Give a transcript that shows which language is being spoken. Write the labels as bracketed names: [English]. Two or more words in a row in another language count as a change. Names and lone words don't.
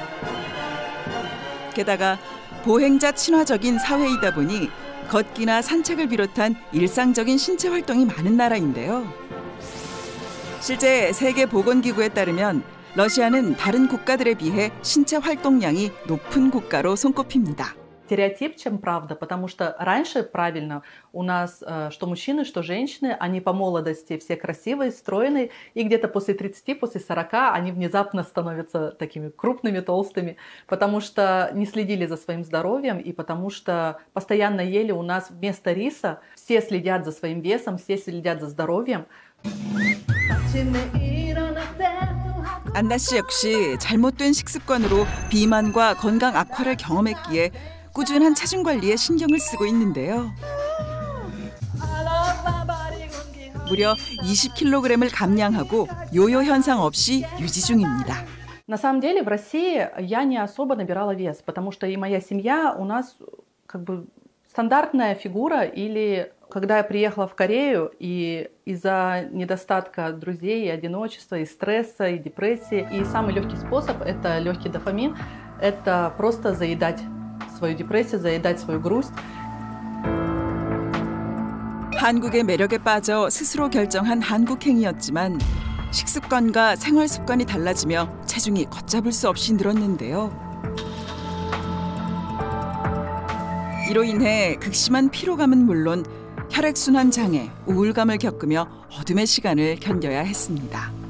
[Korean] 게다가 보행자 친화적인 사회이다 보니 걷기나 산책을 비롯한 일상적인 신체 활동이 많은 나라인데요. 실제 세계보건기구에 따르면 러시아는 다른 국가들에 비해 신체 활동량이 높은 국가로 손꼽힙니다. [Russian] Стереотип, чем правда, потому что раньше правильно у нас, что мужчины, что женщины, они по молодости все красивые, стройные, и где-то после 30, после 40 они внезапно становятся такими крупными, толстыми, потому что не следили за своим здоровьем и потому что постоянно ели у нас вместо риса, все следят за своим весом, все следят за здоровьем. [Korean] 안나 씨 역시 잘못된 식습관으로 비만과 건강 악화를 경험했기에 꾸준한 체중 관리에 신경을 쓰고 있는데요. 무려 20kg을 감량하고 요요 현상 없이 유지 중입니다. [Russian] На самом деле в России я не особо набирала вес, потому что и моя семья у нас как бы стандартная фигура, или когда я приехала в Корею и из-за недостатка друзей, и одиночества, и стресса, и депрессии, и самый легкий способ – это легкий дофамин, это просто заедать свою депрессию, заедать свою грусть. [Korean] 한국의 매력에 빠져 스스로 결정한 한국행이었지만 식습관과 생활 습관이 달라지며 체중이 걷잡을 수 없이 늘었는데요. 이로 인해 극심한 피로감은 물론 혈액순환 장애, 우울감을 겪으며 어둠의 시간을 견뎌야 했습니다.